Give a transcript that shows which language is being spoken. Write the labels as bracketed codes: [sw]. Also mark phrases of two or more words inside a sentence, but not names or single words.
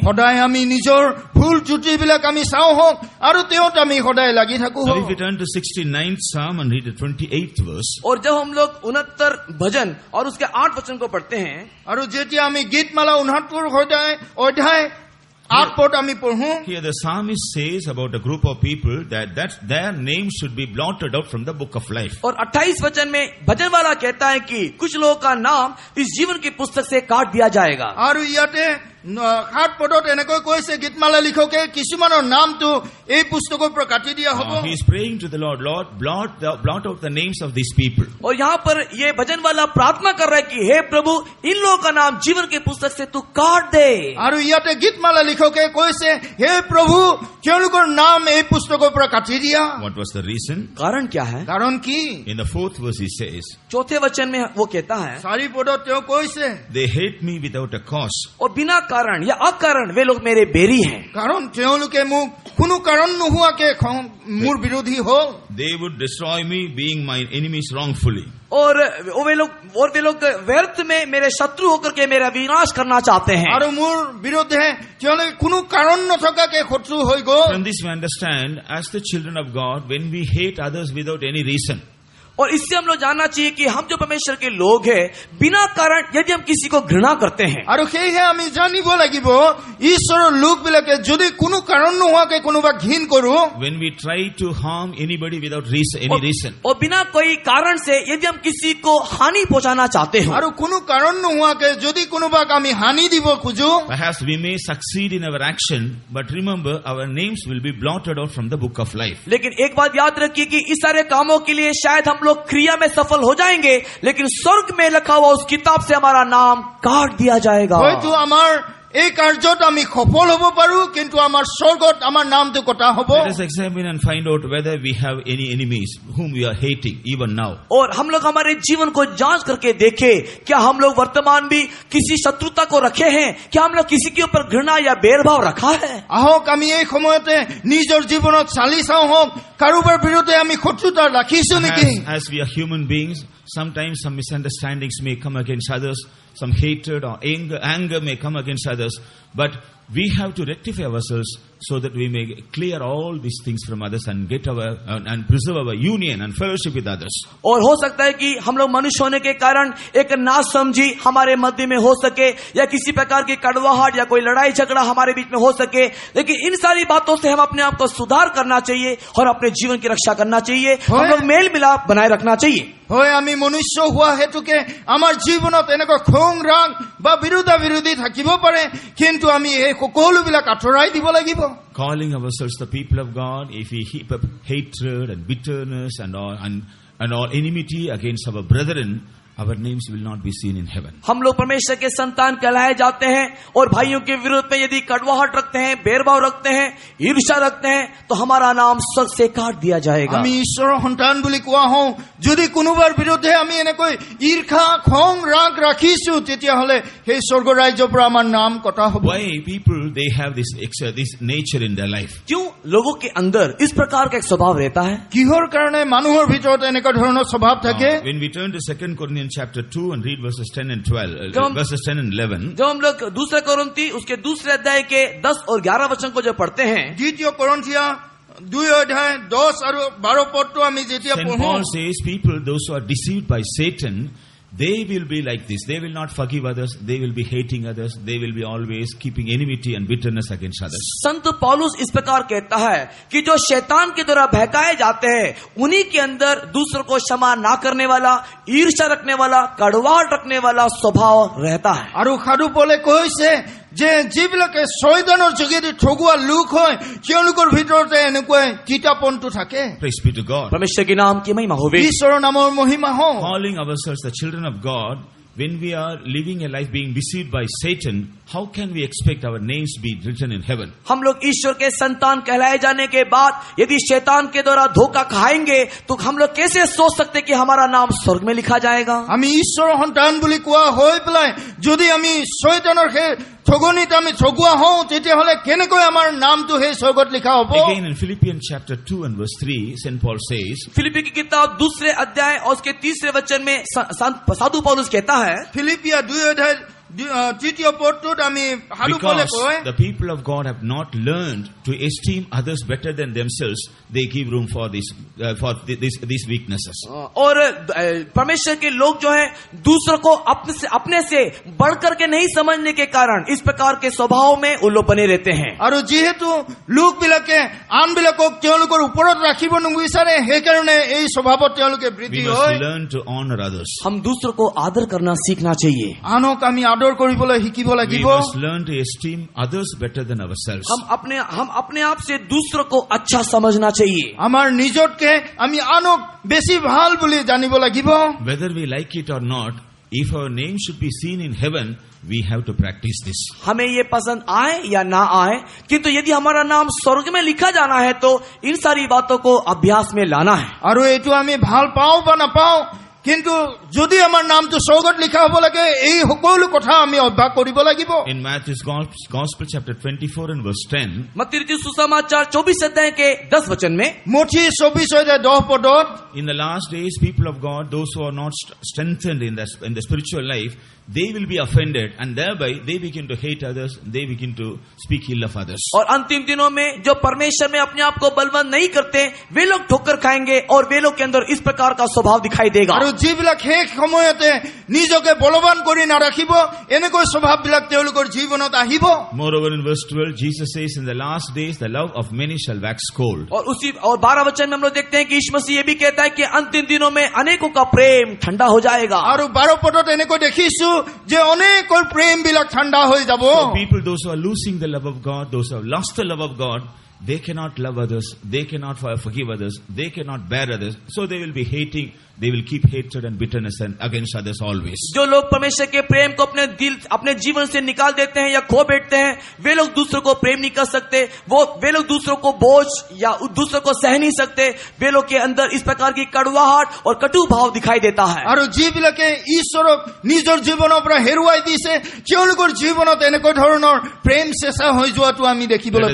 [as] সদায় আমি নিজৰ ভুল ত্ৰুটিবিলাক আমি চাওঁ হওক আৰু তেওঁত আমি সদায় লাগি থাকো [en] So [as] হওক। [en] if we turn to 69th Psalm and read the 28th verse, [hi] और जब हम लोग 69 भजन और उसके 8 वचन को पढ़ते हैं, [as] আৰু যেতিয়া আমি গীতমালা 69 অধ্যায় 8 পদ আমি পঢ়ো, [en] here the psalmist says about a group of people that their names should be blotted out from the book of life. [hi] और 28 वचन में भजन वाला कहता है कि कुछ लोगों का नाम इस जीवन की पुस्तक से काट दिया जाएगा। [as] আৰু ইয়াতে 7 পদত এনেকৈ কৈছে গীতমালা লিখকে কিছুমানৰ নামটো এই পুস্তকৰ পৰা কাটি দিয়া হ'ব। [en] He is praying to the Lord, Lord, blot out the names of these people. [hi] और यहाँ पर ये भजन वाला प्रार्थना कर रहा है कि हे प्रभु, इन लोगों का नाम जीवन की पुस्तक से तू काट दे। [as] আৰু ইয়াতে গীতমালা লিখকে কৈছে হে প্ৰভু তেওঁলোকৰ নাম এই পুস্তকৰ পৰা কাটি দিয়া। [en] What was the reason? [hi] कारण क्या है? [as] কাৰণ কি? [en] In the 4th verse he says, [hi] चौथे वचन में वो कहता है [as] 4 পদত তেওঁ কৈছে [en] they hate me without a cause. [hi] और बिना कारण या अकारण वे लोग मेरे बेरी हैं। [as] কাৰণ তেওঁলোকে মোক কোনো কাৰণ নোহোৱাকে মোৰ বিৰোধী হ'ল। [en] They would destroy me being my enemies wrongfully. [hi] और वे लोग व्यर्थ में मेरे शत्रु होकर के मेरा विनाश करना चाहते हैं। [as] আৰু মোৰ বিৰুদ্ধে তেওঁলোকে কোনো কাৰণ নথকাকে শত্ৰু হৈ গ'ল। [en] From this we understand, as the children of God, when we hate others without any reason, [hi] और इससे हम लोग जानना चाहिए कि हम जो परमेश्वर के लोग हैं, बिना कारण यदि हम किसी को घृणा करते हैं, [as] আৰু সেয়েহে আমি জানিব লাগিব ঈশ্বৰৰ লোকবিলাকে যদি কোনো কাৰণ নোহোৱাকে কোনোবা ঘিন কৰো, [en] when we try to harm anybody without any reason, [hi] और बिना कोई कारण से यदि हम किसी को हानि पहुंचाना चाहते हो, [as] আৰু কোনো কাৰণ নোহোৱাকে যদি কোনোবাক আমি হানি দিব খোজো, [en] perhaps we may succeed in our action, but remember our names will be blotted out from the book of life. [hi] लेकिन एक बात याद रखिए कि इस सारे कामों के लिए शायद हम लोग क्रिया में सफल हो जाएंगे, लेकिन स्वर्ग में लिखा हुआ उस किताब से हमारा नाम काट दिया जाएगा। [as] হয়তো আমাৰ এই কাৰ্যত আমি সফল হ'ব পাৰো, কিন্তু আমাৰ স্বৰ্গত আমাৰ নামটো কটা হ'ব। [en] Let us examine and find out whether we have any enemies whom we are hating even now. [hi] और हम लोग हमारे जीवन को जांच करके देखें, क्या हम लोग वर्तमान भी किसी शत्रुता को रखे हैं? क्या हम लोग किसी के ऊपर घृणा या भेदभाव रखा है? [as] আহক আমি এই সময়তে নিজৰ জীৱনত চালি চাওঁ হওক কাৰোবাৰ বিৰুদ্ধে আমি শত্ৰুতা ৰাখিছো নেকি। [en] As we are human beings, sometimes some misunderstandings may come against others, some hatred or anger may come against others, but we have to rectify ourselves so that we may clear all these things from others and get our and preserve our union and fellowship with others. [hi] और हो सकता है कि हम लोग मनुष्य होने के कारण एक नासमझी हमारे मध्य में हो सके, या किसी प्रकार की कड़वाहट या कोई लड़ाई झगड़ा हमारे बीच में हो सके, लेकिन इन सारी बातों से हम अपने आप को सुधार करना चाहिए और अपने जीवन की रक्षा करना चाहिए। हम लोग मेल मिलाप बनाए रखना चाहिए। [as] হয় আমি মনুষ্য হোৱা হেতুকে আমাৰ জীৱনত এনেকুৱা খং ৰাগ বা বিৰোধী থাকিব পাৰে, কিন্তু আমি এই সকলোবিলাক আঁতৰাই দিব লাগিব। [en] Calling ourselves the people of God, if we heap up hatred and bitterness and all enmity against our brethren, our names will not be seen in heaven. [hi] हम लोग परमेश्वर के संतान कहलाए जाते हैं और भाइयों के विरोध में यदि कड़वाहट रखते हैं, भेदभाव रखते हैं, ईर्ष्या रखते हैं, तो हमारा नाम स्वर्ग से काट दिया जाएगा। [as] আমি ঈশ্বৰৰ সন্তান বুলি কোৱা হওঁ, যদি কোনোবাৰ বিৰুদ্ধে আমি এনেকৈ ঈৰ্ষা খং ৰাগ ৰাখিছো, তেতিয়াহ'লে সেই স্বৰ্গ ৰাজ্যৰ পৰা আমাৰ নাম কটা হ'ব। [en] Why people they have this nature in their life? [hi] क्यों लोगों के अंदर इस प्रकार का एक स्वभाव रहता है? [as] কিহৰ কাৰণে মানুহৰ ভিতৰত এনেকুৱা ধৰণৰ স্বভাৱ থাকে? [en] When we turn to 2 Corinthians chapter 2 and read verses 10 and 12, verses 10 and 11. [hi] जब हम लोग दूसरे कोरिन्थी उसके दूसरे अध्याय के 10 और 11 वचन को जब पढ़ते हैं, [as] দ্বিতীয় কোৰিন্থিয়া 2 অধ্যায় 10 আৰু 12 পদটো আমি যেতিয়া [en] St. [as] পঢ়ো, [en] Paul says people, those who are deceived by Satan, they will be like this. They will not forgive others. They will be hating others. They will be always keeping enmity and bitterness against others. [hi] संत पौलुस इस प्रकार कहता है कि जो शैतान के द्वारा बहकाए जाते हैं, उन्हीं के अंदर दूसरों को क्षमा ना करने वाला, ईर्ष्या रखने वाला, कड़वाहट रखने वाला स्वभाव रहता है। [as] আৰু সাধু পলে কৈছে যে যিবিলাকে শয়তানৰ যোগেদি ঠগুৱা লোক হয়, তেওঁলোকৰ ভিতৰতে এনেকুৱা তিতাপনটো থাকে। [en] Praise be to God. [hi] परमेश्वर के नाम की महिमा होवे। [as] ঈশ্বৰৰ নামৰ মহিমা হওক। [en] Calling ourselves the children of God, when we are living a life being deceived by Satan, how can we expect our names be written in heaven? [hi] हम लोग ईश्वर के संतान कहलाए जाने के बाद यदि शैतान के द्वारा धोखा खाएंगे, तो हम लोग कैसे सोच सकते कि हमारा नाम स्वर्ग में लिखा जाएगा? [as] আমি ঈশ্বৰৰ সন্তান বুলি কোৱা হৈ পেলাই যদি আমি শয়তানৰ সেই ঠগনিত আমি ঠগুৱা হওঁ, তেতিয়াহ'লে কেনেকৈ আমাৰ নামটো সেই স্বৰ্গত লিখা হ'ব? [en] Again in Philippians chapter 2 and verse 3, St. Paul says, [hi] फिलिप्पी की किताब दूसरे अध्याय और उसके तीसरे वचन में साधु पौलुस कहता है, [as] ফিলিপিয়া 2 অধ্যায় তৃতীয় পদটোত আমি সাধু পলে [en] because [as] কয়, [en] the people of God have not learned to esteem others better than themselves, they give room for these weaknesses. [hi] और परमेश्वर के लोग जो है दूसरों को अपने से बढ़ करके नहीं समझने के कारण इस प्रकार के स्वभाव में वो लोग बने रहते हैं। [as] আৰু যিহেতু লোকবিলাকে আনবিলাকক তেওঁলোকৰ ওপৰত ৰাখিব নিবিচাৰে, সেইকাৰণে এই স্বভাৱত তেওঁলোকে বৃদ্ধি [en] We [as] হয়। [en] must learn to honor others. [hi] हम दूसरों को आदर करना सीखना चाहिए। [as] আনক আমি আদৰ কৰিবলৈ শিকিব [en] We [as] লাগিব। [en] must learn to esteem others better than ourselves. [hi] हम अपने आप से दूसरों को अच्छा समझना चाहिए। [as] আমাৰ নিজতকে আমি আনক বেছি ভাল বুলি জানিব লাগিব। [en] Whether we like it or not, if our name should be seen in heaven, we have to practice this. [hi] हमें ये पसंद आए या ना आए, किंतु यदि हमारा नाम स्वर्ग में लिखा जाना है तो इन सारी बातों को अभ्यास में लाना है। [as] আৰু এইটো আমি ভাল পাওঁ বা নাপাওঁ, কিন্তু যদি আমাৰ নামটো স্বৰ্গত লিখা হ'ব লাগে, এই সকলো কথা আমি অভ্যাস কৰিব লাগিব। [en] In Matthew's Gospel chapter 24 and verse 10, [hi] मत्ती रचित सुसमाचार 24 अध्याय के 10 वचन में, [as] মঠি 24 অধ্যায় 10 পদত, [en] in the last days, people of God, those who are not strengthened in the spiritual life, they will be offended, and thereby they begin to hate others, they begin to speak ill of others. [hi] और अंतिम दिनों में जो परमेश्वर में अपने आप को बलवंत नहीं करते, वे लोग ठोकर खाएंगे और वे लोग के अंदर इस प्रकार का स्वभाव दिखाई देगा। [as] আৰু যিবিলাক শেষ সময়তে নিজকে বলৱান কৰি নাৰাখিব, এনেকৈ স্বভাৱবিলাক তেওঁলোকৰ জীৱনত আহিব। [en] Moreover, in verse 12, Jesus says, in the last days, the love of many shall wax cold. [hi] और 12 वचन में हम लोग देखते हैं कि यीशु मसीह ये भी कहता है कि अंतिम दिनों में अनेकों का प्रेम ठंडा हो जाएगा। [as] আৰু 12 পদত এনেকৈ দেখিছো যে অনেকৰ প্ৰেমবিলাক ঠাণ্ডা হৈ যাব। [en] So people, those who are losing the love of God, those who have lost the love of God, they cannot love others, they cannot forgive others, they cannot bear others. So they will be hating, they will keep hatred and bitterness against others always. [hi] जो लोग परमेश्वर के प्रेम को अपने जीवन से निकाल देते हैं या खो बैठते हैं, वे लोग दूसरों को प्रेम नहीं कर सकते, वे लोग दूसरों को बोझ या दूसरों को सह नहीं सकते, वे लोग के अंदर इस प्रकार की कड़वाहट और कटु भाव दिखाई देता है। [as] আৰু যিবিলাকে ঈশ্বৰক নিজৰ জীৱনৰ পৰা হেৰুৱাই দিছে, তেওঁলোকৰ জীৱনত এনেকুৱা ধৰণৰ প্ৰেম চেঁচা হৈ যোৱাটো আমি দেখিবলৈ